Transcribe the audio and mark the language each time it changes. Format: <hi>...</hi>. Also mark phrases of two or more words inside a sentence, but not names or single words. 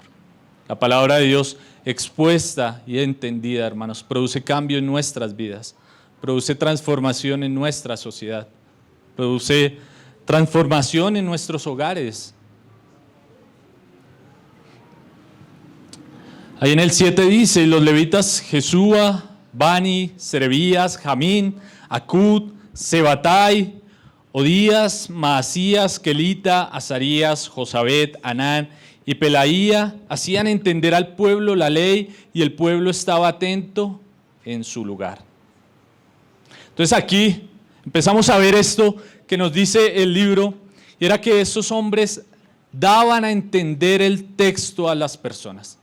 <es>La palabra de Dios expuesta y entendida, hermanos, produce cambio en nuestras vidas, produce transformación en nuestra sociedad, produce transformación en nuestros hogares. Ahí en el 7 dice, los levitas Jesúa, Bani, Serebías, Jamín, Acud, Sebatai, Odías, Maasías, Kelita, Azarías, Josabet, Anán y Pelaía hacían entender al pueblo la ley y el pueblo estaba atento en su lugar. Entonces aquí empezamos a ver esto que nos dice el libro, y era que esos hombres daban a entender el texto a las personas.</es>